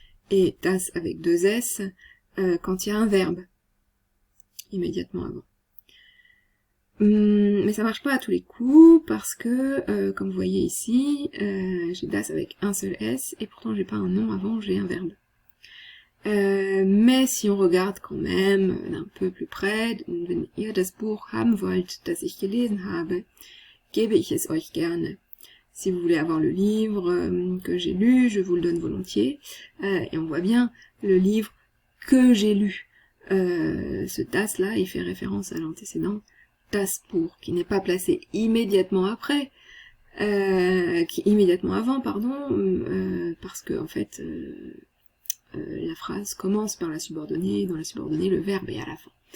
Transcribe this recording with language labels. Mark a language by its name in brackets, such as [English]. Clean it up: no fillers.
[French] Et das avec deux S, quand il y a un verbe immédiatement avant. Mais ça marche pas à tous les coups, parce que, comme vous voyez ici, j'ai das avec un seul S, et pourtant j'ai pas un nom avant, j'ai un verbe. Mais si on regarde quand même d'un peu plus près, [German] wenn ihr das Buch haben wollt, das ich gelesen habe, gebe ich es euch gerne. [French] Si vous voulez avoir le livre que j'ai lu, je vous le donne volontiers. Et on voit bien le livre que j'ai lu. Ce das là, il fait référence à l'antécédent das Buch, qui n'est pas placé immédiatement après, immédiatement avant, pardon, parce que en fait la phrase commence par la subordonnée, dans la subordonnée le verbe est à la fin.